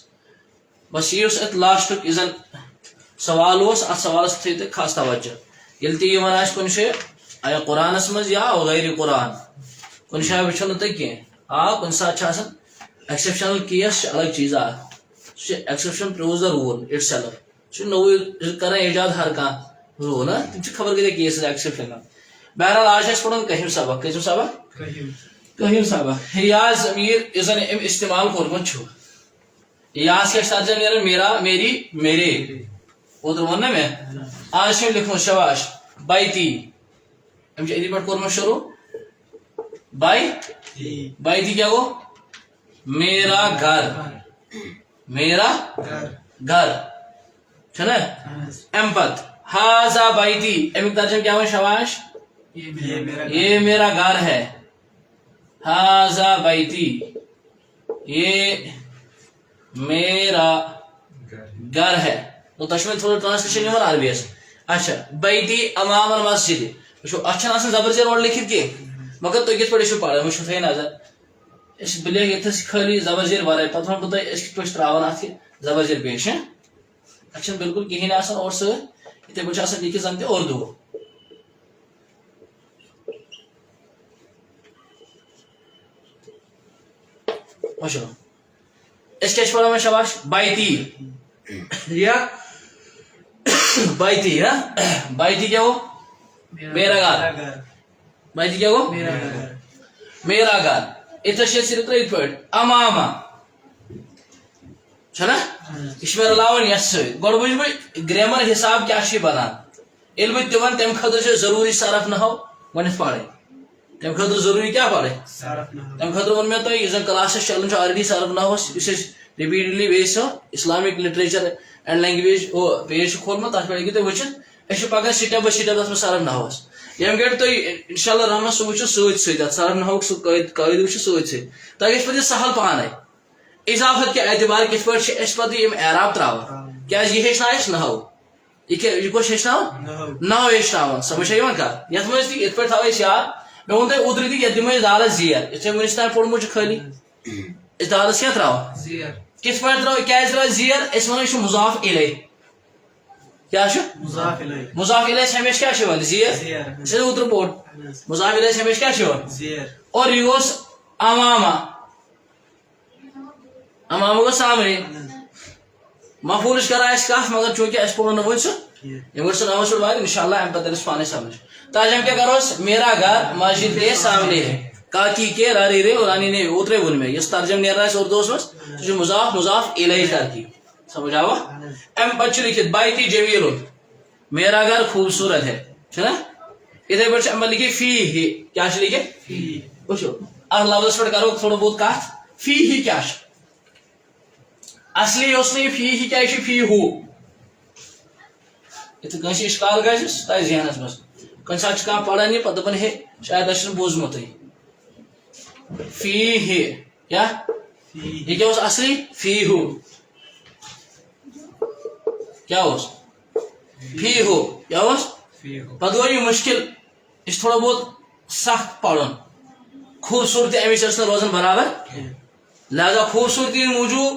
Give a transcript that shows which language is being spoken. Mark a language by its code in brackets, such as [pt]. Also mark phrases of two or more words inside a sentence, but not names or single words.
[ks] بس یہِ اوس اتھ لاسٹُک یُس زن سوال اوس اتھ سوالس تھٲیِو تُہۍ خاص توجہ. ییٚلہِ تہِ یِوان آسہِ کُنہِ جایہِ یا قرآنس منٛز یا غٲرِ قرآن کُنہِ جایہِ وٕچھو نہٕ تُہۍ کینٛہہ کُنہِ ساتہٕ چھُ آسان [en] exceptional case [ks] چھُ الگ چیٖزا اکھ سُہ چھُ [en] exception proves the rule it self [ks] سُہ چھُ نوٚوُے کران ایجاد ہر کانٛہہ روٗل نا تِم چھِ خبر کۭتیاہ کیسز ایکسیپشنل. بہرحال آز چھِ اَسہِ پرُن کٔہِم سبق کٔژِم سبق کٔہِم سبق. یا ضمیٖر یُس زن أمۍ استعمال کوٚرمُت چھُ یاس کیٛاہ چھُ ترجمہ نیران [ur] میرا میری میرے [ks] اوترٕ ووٚن نا مےٚ. آز چھُ أمۍ لیوٗکھمُت شاباش بیتی أمۍ چھُ أتی پٮ۪ٹھ کوٚرمُت شروٗع بیتی کیٛاہ گوٚو [ur] میرا گھر [ks] چھُنہ. امہِ پتہٕ [ar] ہاذا بیتی [ks] امیُک ترجمہ کیٛاہ وۄنۍ شاباش [ur] یہ میرا گھر ہے [ar] ہاذا بیتی [ur] یہ میرا گھر ہے. [ks] تۄہہِ چھُ وۄنۍ تھوڑا ٹرانسلیشن یِوان عربیس. اچھا بیتی [ar] امام المسجد [ks] وٕچھو اتھ چھنہٕ آسان زبر زیر اورٕ لیکھِتھ کینٛہہ مگر تُہۍ کِتھ پٲٹھۍ ٲسِو پران وٕچھو تھٲیِو نظر. أسۍ بہٕ لیکھٕ ییٚتھس خٲلی زبر زیر ورٲے پتہٕ ونہٕ بہٕ تۄہہِ أسۍ کِتھ پٲٹھۍ چھِ تراوان اتھ یہِ زبر زیر پیش اتھ چھنہٕ بالکل کہیٖنۍ آسان اورٕ سۭتۍ یِتھے پٲٹھۍ چھُ آسان لیکھِتھ زن تہِ اردوٗ. وٕچھو أسۍ کیٛاہ چھِ پران وۄنۍ شاباش بیتی یا بیتی نا بیتی کیٛاہ گوٚو [ur] میرا گھر [ks] بیتی کیٛاہ گوٚو [ur] میرا گھر. [ks] یِتھس چھِ أسۍ صرف ترٛٲیِتھ پٲٹھۍ اماما چھُنہ یہِ چھُ مےٚ رلاوُن یتھ سۭتۍ. گۄڈٕ وٕچھٕ بہٕ گریمر حساب کیٛاہ چھُ یہِ بنان ییٚلہِ بہٕ تہِ ونہٕ تمہِ خٲطرٕ چھِ ضروٗری صرف نحو گۄڈنیٚتھ پرٕنۍ تمہِ خٲطرٕ ضروٗری کیٛاہ پرٕنۍ تمہِ خٲطرٕ ووٚن مےٚ تۄہہِ یُس زن کلاسس چلان چھُ آلریڈی صرف نحوس یُس أسۍ رِپیٖٹڈلی بیٚیہِ سُہ [en] Islamic literature and language page [ks] چھُ کھولمُت تتھ پٮ۪ٹھ ہیٚکِو تُہۍ وٕچھِتھ أسۍ چھِ پکان [en] step by step [ks] تتھ منٛز صرف نحوس. ییٚمہِ گرِ تُہۍ [ar] انشاء اللہ [ks] رحمان سُہ وٕچھِو سۭتۍ سۭتۍ اتھ صرف نحوُک سُہ قٲیدٕ وٕچھِو سۭتۍ سۭتۍ تۄہہِ گژھِ پتہٕ یہِ سہل پانے. اضافت کہِ اعتبار کِتھ پٲٹھۍ چھِ أسۍ پتہٕ یِم اعراب تراوان کیٛازِ یہِ ہیٚچھناو اَسہِ نحو یہ کُس ہیٚچھناوان نحو ہیٚچھناوان سمجھ چھا یِوان کتھ. یتھ منٛز تہِ یِتھ پٲٹھۍ تھاوو أسۍ یاد مےٚ ووٚن تۄہہِ اوترٕ تہِ یتھ دِمو أسۍ دالس زیر یِتھ ژےٚ وُنِس تانۍ پوٚرمُت چھُ خٲلی أسۍ دالس کیٛاہ تراوان کس پٲٹھۍ ترٛٲو کیٛازِ ترٛٲو زیر أسۍ وَنو یہِ چھُ مُضاف اِلَے کیٛاہ چھُ مضاف الیہ مُضاف اِلَیَس ہمیشہِ کیٛاہ چھُ یِوان زیر زیر یہِ چھُ اوترٕ پوٚر مُضاف اِلَیَس ہمیشہِ کیٛاہ چھُ یِوان زیر اور یہِ گوٚس اماما اماما گوٚو سامنے مفعوٗلٕچ کران أسۍ کتھ مگر چوٗنٛکہِ اَسہِ پوٚر نہٕ وٕنۍ سُہ ییٚمہِ گوٚٹ سُہ ناوَس پٮ۪ٹھ واتہِ [ar] اِنشاء اللہ [ks] اَمہِ پتہٕ تَرِ اَسہِ پانے سمجھ تاجم کیٛاہ کروس [ur] میرا گھر مسجد کے سامنے ہے [ks] کاکی کے راری رے اور رانی نے اوترے ووٚن مےٚ یُس ترجم نیران آسہِ اردوٗہس منٛز سُہ چھُ مُضاف مُضاف اِلَیہِ ترتیٖب سمجھ آوا اَمہِ پتہٕ چھُ لیکھِتھ بیتی جمیٖلُن [ur] میرا گھر خوٗبصوٗرت ہے [ks] چھُنہ یِتھٕے پٲٹھۍ چھُ اَمہِ پتہٕ لیکھِتھ فی ہی کیٛاہ چھُ لیکھِتھ وٕچھو اَتھ لفظس پٮ۪ٹھ کرو تھوڑا بہت کتھ فی ہی کیٛاہ چھُ اصلی اوس نہٕ یہِ فی ہی کیٛاہ یہِ چھُ فی ہوٗ یِتھٕ کٲنٛسہِ اِشکال گژھِ سُہ تھایہِ ذہنس منٛز کُنہِ ساتہٕ چھُ کانٛہہ پران یہِ پتہٕ دپان ہے شاید اَسہِ چھُنہٕ بوٗزمُتٕے فی ہی کیٛاہ یہِ کیٛاہ اوس اصلی فی ہوٗ کیٛاہ اوس فی ہوٗ کیٛاہ اوس پتہٕ گوٚو یہِ مُشکِل یہِ چھُ تھوڑا بہت سخ پرُن خوٗبصوٗرتی امِچ ٲس نہٕ روزان برابر لہذا خوٗبصوٗرتی ہِنٛدۍ موٗجوٗب